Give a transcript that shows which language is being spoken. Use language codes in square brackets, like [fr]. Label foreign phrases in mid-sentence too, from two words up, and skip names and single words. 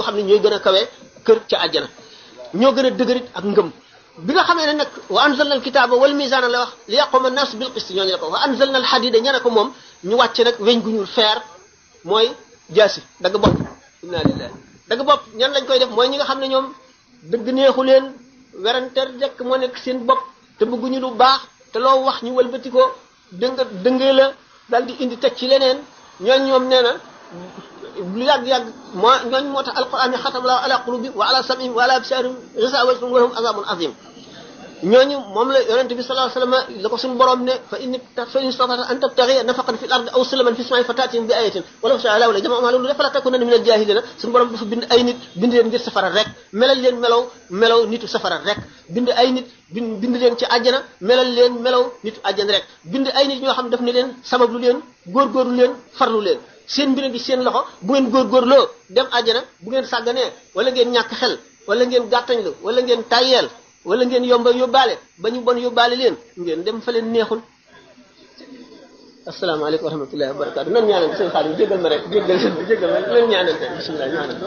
[wo] xam ne ñooy gën a kawee kër ca àjjana ñoo gën a dëgërit ak ngëm bi nga xamee ne nag [ar] وأنزلنا الكتاب والميزان [wo] la wax [ar] ليقوم الناس بالقسط [wo] ñooñu la ko [ar] وأنزلنا الحديد [wo] ña ne ko moom ñu wàcce nag weñ gu ñuul feer mooy jaasi dagg bopp [ar] إن لله [wo] dagg bopp ñan lañ koy def mooy ñi nga xam ne ñoom dëgg neexu leen werante rek moo nekk seen bopp te bëgguñu lu baax te loo wax ñu wëlbati ko dëngee la daal di indi teg ci leneen ñoom nee na lu yàgg-yàgg moo tax alquran ne [ar] ختم الله على قلوبهم وعلى سمعهم وعلى أبصارهم غشاوة ولهم عذاب عظيم [wo] ñooñu moom la yonente bi [ar] صلى الله عليه وسلم [wo] la ko suñu borom ne fa [ar] إن استطعت أن تبتغي نفقا في الأرض أو سلما في السماء فتأتيهم بآية ولو شاء الله لجمعهم على فلا تكونن من الجاهلين [wo] suñu borom dafa bind ay nit bind leen ngir safara rek melal leen melaw nitu safara rek bind ay nit bind leen ci àjjana melal leen melaw nitu àjjana rek bind ay nit ñoo xam daf ne leen sabablu leen góorgóorlu leen farlu leen seen mbir gi seen loxo bu ngeen góorgóorloo dem àjjana bu ngeen sàgganee wala ngeen ñàkk xel wala ngeen gàttañlu wala ngeen tàyyeel wala ngeen yomba yóbbaale ba ñu bon yóbbaale leen ngeen dem fa leen neexul [ar] السلام عليكم ورحمة الله وبركاته [wo] nan ñaanal seen xaalis jéggal ma rek jéggal ma leen ñaanal bismillah ñaanal